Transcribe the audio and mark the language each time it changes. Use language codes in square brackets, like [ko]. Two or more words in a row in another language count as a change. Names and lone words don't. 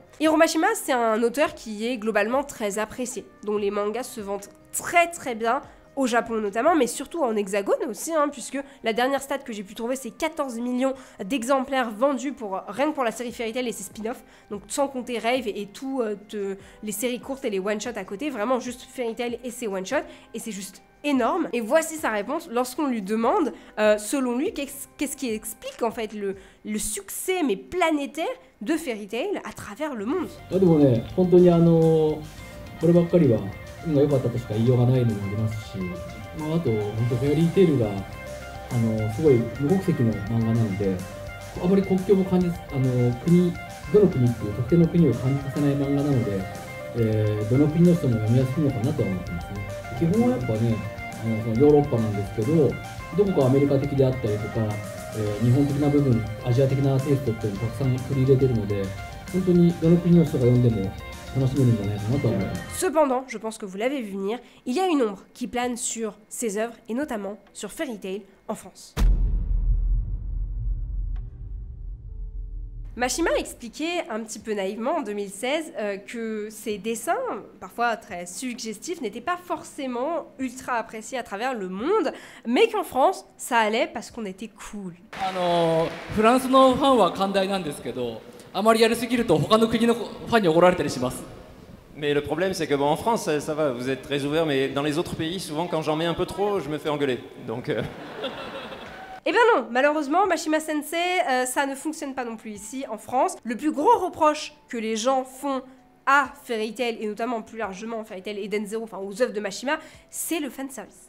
[fr] Hiro Mashima, c'est un auteur qui est globalement très apprécié, dont les mangas se vendent très très bien, au Japon notamment, mais surtout en hexagone aussi, hein, puisque la dernière stat que j'ai pu trouver, c'est 14 millions d'exemplaires vendus rien que pour la série Fairy Tail et ses spin-offs, donc sans compter Rave et tout les séries courtes et les one-shots à côté, vraiment juste Fairy Tail et ses one-shots, et c'est juste énorme. Et voici sa réponse lorsqu'on lui demande, selon lui, qu'est-ce qui explique en fait le succès mais planétaire de Fairy Tail à travers le monde. [ja] 運が良かったとしか言いようがないのもありますし、あと本当フェアリーテールがすごい無国籍の漫画なので、あまり国境も感じどの国っていう特定の国を感じさせない漫画なので、どの国の人も読みやすいのかなとは思ってますね。基本はやっぱねそのヨーロッパなんですけど、どこかアメリカ的であったりとか、日本的な部分、アジア的なテイストっていうのをたくさん取り入れてるので、本当にどの国の人が読んでも [fr] Cependant, je pense que vous l'avez vu venir, il y a une ombre qui plane sur ses œuvres et notamment sur Fairy Tail en France. Mashima expliquait un petit peu naïvement en 2016 que ses dessins, parfois très suggestifs, n'étaient pas forcément ultra appréciés à travers le monde, mais qu'en France, ça allait parce qu'on était cool. [ja] フランスのファンは寛大なんですけど、 あまりやりすぎると他の国のファンに怒られたりします。 [fr] Mais le problème, c'est que bon, en France, ça va, vous êtes très ouvert, mais dans les autres pays, souvent, quand j'en mets un peu trop, je me fais engueuler. Donc. Eh bien non, malheureusement, Mashima Sensei, ça ne fonctionne pas non plus ici en France. Le plus gros reproche que les gens font à Fairy Tail, et notamment plus largement Fairy Tail Eden Zero, enfin aux œuvres de Mashima, c'est le fanservice.